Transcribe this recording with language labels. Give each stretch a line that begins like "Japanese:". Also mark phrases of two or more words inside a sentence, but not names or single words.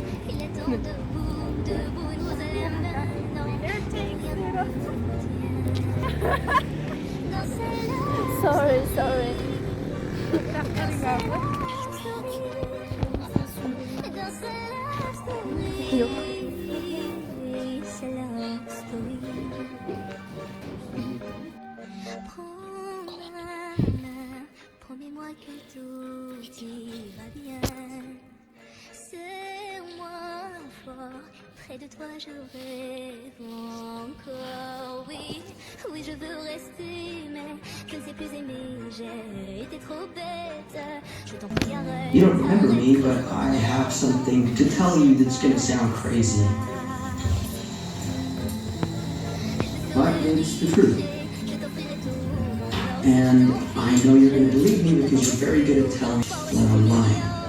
English: Sorry.
Uzbek: Yo'q.
French: Promets-moi que tout ira bien. Serre-moi fort, près de toi je rêve encore. Oui, je veux rester, mais je ne sais plus aimer. J'ai été trop bête. Je t'en prie, arrête.
English: You don't remember me, but I have something to tell you that's gonna sound crazy. But it's the truth. And I know you're gonna believe me because you're very good at telling when I'm lying.